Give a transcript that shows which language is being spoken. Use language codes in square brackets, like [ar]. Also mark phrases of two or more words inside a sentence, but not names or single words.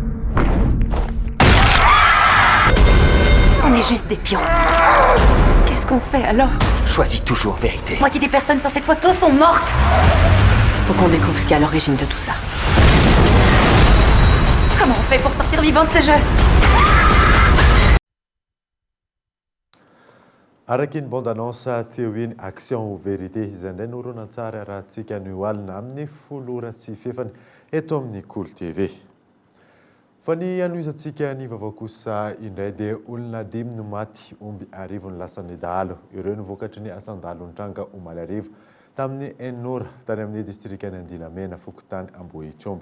[fr] On est juste des pions. Qu'est-ce qu'on fait alors? Choisis toujours vérité. Moitié des personnes sur cette photo sont mortes. Faut qu'on découvre ce qui est à l'origine de tout ça. Comment on fait pour sortir vivant de ce jeu? [mg] Araky ny bande-annonce teo iny action ou vérité izay indray noronantsara rahantsika nioalina amin'ny 10:04 eto amin'ny Kolo TV. Fa ny anoizantsika ny vaovao kosa indray dia olona 5 no maty, omby 10 no lasa nidahalo. Ireo no vokatry ny asandalo nitranga omaly arivo tamin'ny 9 tany amin'ny distrikany Andilamena fokontany Ambohitromby.